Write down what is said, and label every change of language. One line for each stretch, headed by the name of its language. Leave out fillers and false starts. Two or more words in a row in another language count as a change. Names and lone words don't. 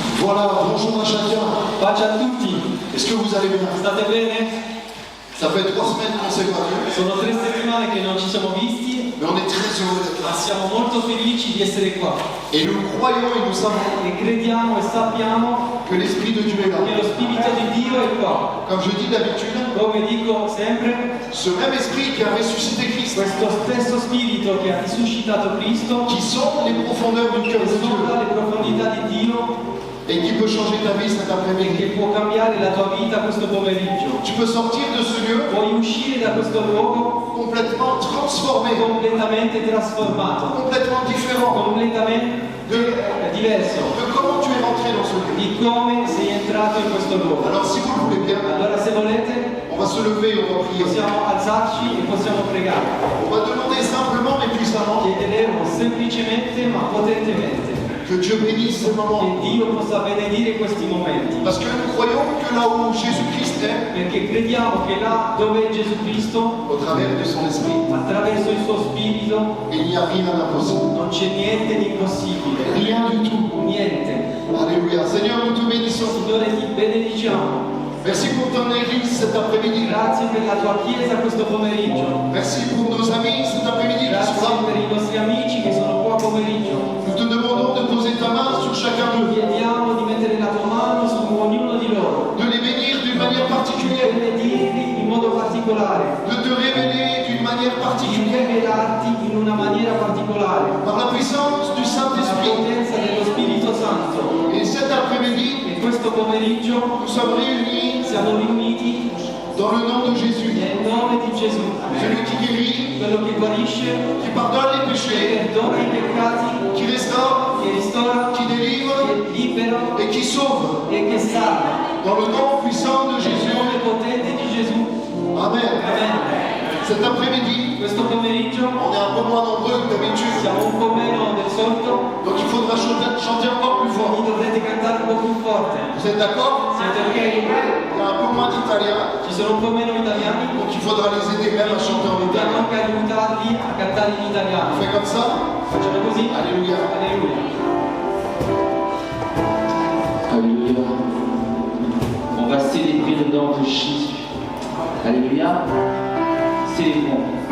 French: Voilà, bonjour à chacun.
Italian: Pace a tutti,
French: Est-ce que vous allez bien?
Italian: state bene?
French: Ça fait 3 semaines qu'on s'est pas vus,
Italian: Sono 3 settimane che non ci siamo visti,
French: mais on est très heureux d'être
Italian: ma
French: là.
Italian: siamo molto felici di essere qua.
French: Et nous croyons et nous savons
Italian: E crediamo e sappiamo
French: que l'Esprit de Dieu est là.
Italian: che lo Spirito di Dio è qua.
French: Comme je dis d'habitude,
Italian: Come dico sempre,
French: ce même Esprit qui a ressuscité Christ,
Italian: questo stesso Spirito che ha risuscitato Cristo,
French: qui sonde les profondeurs du cœur
Italian: che
French: de Dieu
Italian: sonda le profondità di Dio
French: et qui peut changer ta vie cet
Italian: e
French: après-midi.
Italian: che può cambiare la tua vita questo pomeriggio.
French: Tu peux sortir de ce lieu
Italian: Puoi uscire da questo luogo
French: complètement transformé,
Italian: completamente trasformato,
French: complètement différent
Italian: completamente diverso
French: de comment tu es rentré dans ce lieu.
Italian: di come sei entrato in questo luogo.
French: Alors si vous le voulez bien,
Italian: Allora se volete
French: on va se lever et on va prier.
Italian: possiamo alzarci e possiamo pregare.
French: On va demander simplement mais puissamment
Italian: Chiederemo semplicemente ma potentemente
French: que Dieu bénisse ce moment.
Italian: che Dio possa benedire questi momenti.
French: Parce que nous croyons que là où Jésus-Christ est,
Italian: Perché crediamo che là dove è Gesù Cristo,
French: au travers de son esprit,
Italian: attraverso il suo Spirito,
French: il n'y a rien d'impossible.
Italian: non c'è niente di impossibile.
French: Rien du tout.
Italian: Niente.
French: Alléluia. Seigneur, nous te bénissons.
Italian: Signore ti benediciamo.
French: Merci pour ton église cet après-midi.
Italian: Grazie per la tua Chiesa questo pomeriggio.
French: Merci pour nos amis cet après-midi qui
Italian: Grazie
French: sont là.
Italian: per i nostri amici che sono qua pomeriggio.
French: Nous te demandons de poser ta main sur chacun
Italian: Ti
French: d'eux,
Italian: chiediamo di mettere la tua mano su ognuno di loro,
French: de les bénir d'une manière
Italian: di
French: particulière,
Italian: benedirli in modo particolare,
French: de te révéler d'une manière
Italian: di
French: particulière
Italian: rivelarti in una maniera particolare,
French: par la puissance du
Italian: la
French: Saint-Esprit.
Italian: potenza dello Spirito Santo.
French: Et cet après-midi,
Italian: E questo pomeriggio
French: nous sommes réunis
Italian: siamo riuniti
French: dans le nom de Jésus,
Italian: nel nome di Gesù,
French: celui qui guérit,
Italian: quello che guarisce,
French: qui pardonne les
Italian: che
French: péchés,
Italian: perdona i peccati,
French: qui restaure,
Italian: che ristora,
French: qui délivre
Italian: che libera
French: et qui sauve.
Italian: e che salva.
French: Dans le nom puissant de
Italian: Nel
French: Jésus.
Italian: nome potente di Gesù.
French: Amen.
Italian: Amen.
French: Cet après-midi,
Italian: Questo pomeriggio
French: on est un peu moins nombreux que d'habitude,
Italian: siamo un po' meno del solito,
French: donc il faudra chanter encore plus fort.
Italian: quindi dovrete cantare un po' più forte.
French: Vous êtes d'accord?
Italian: Siete ok?
French: Il y a un peu moins d'Italiens,
Italian: Ci sono un po' meno italiani,
French: donc il faudra les aider même à chanter en
Italian: dobbiamo
French: italien.
Italian: anche aiutarli a cantare in
French: On
Italian: italiano.
French: fait comme ça?
Italian: Facciamo così?
French: Alléluia.
Italian: Alleluia.
French: Alléluia. On va célébrer le nom de Jésus. Alléluia. Célébrons.